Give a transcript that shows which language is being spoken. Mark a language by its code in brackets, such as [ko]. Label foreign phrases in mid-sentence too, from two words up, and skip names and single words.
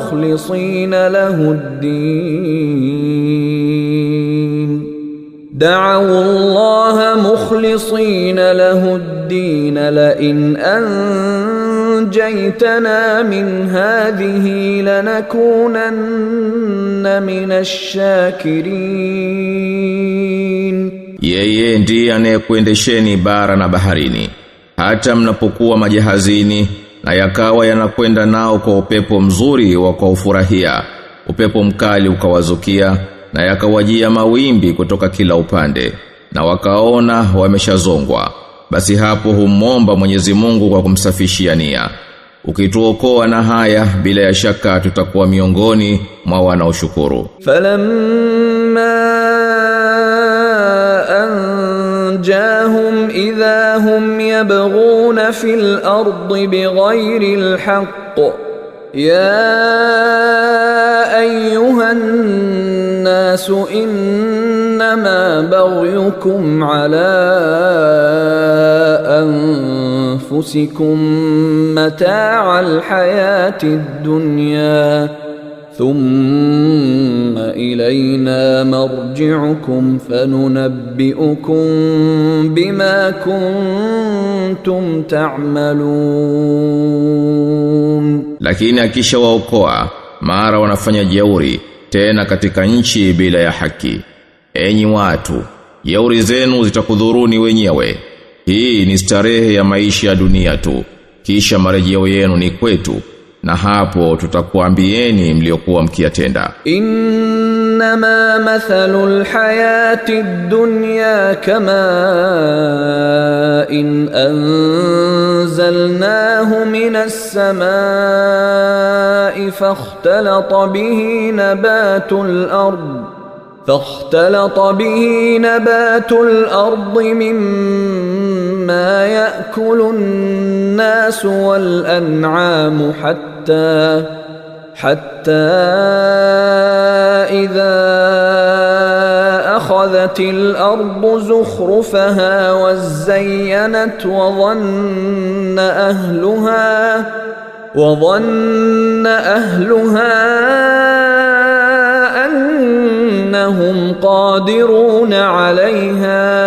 [ar] مخلصين له الدين لئن أنجيتنا من هذه لنكونن من الشاكرين. [sw] Yeye ndiye anayekuendesheni bara na baharini, hata mnapokuwa majahazini, na yakawa yanakwenda nao kwa upepo mzuri wa kuufurahia, upepo mkali ukawazukia, na yakawajia mawimbi kutoka kila upande, na wakaona wameshazongwa. Basi hapo humomba Mwenyezi Mungu kwa kumsafishia nia. Ukituokoa na haya, bila ya shaka tutakuwa miongoni mwa wanaoshukuru. [ar] فلما أنجاهم إذا هم يبغون في الأرض بغير الحق يا أيها الناس إنما بغيكم على أنفسكم متاع الحياة الدنيا ثم إلينا مرجعكم فننبئكم بما كنتم تعملون. [sw] Lakini akisha waokoa, mara wanafanya jeuri tena katika nchi bila ya haki. Enyi watu, jeuri zenu zitakudhuruni wenyewe. Hii ni starehe ya maisha ya dunia tu, kisha marejeo yenu ni kwetu, na hapo tutakuambieni mliokuwa mkiyatenda. [ar] إنما مثل الحياة الدنيا كماء أنزلناه من السماء فاختلط به نبات الأرض مما يأكل الناس والأنعام حتى إذا واتخذت الأرض زخرفها وزينت وظن أهلها أنهم قادرون عليها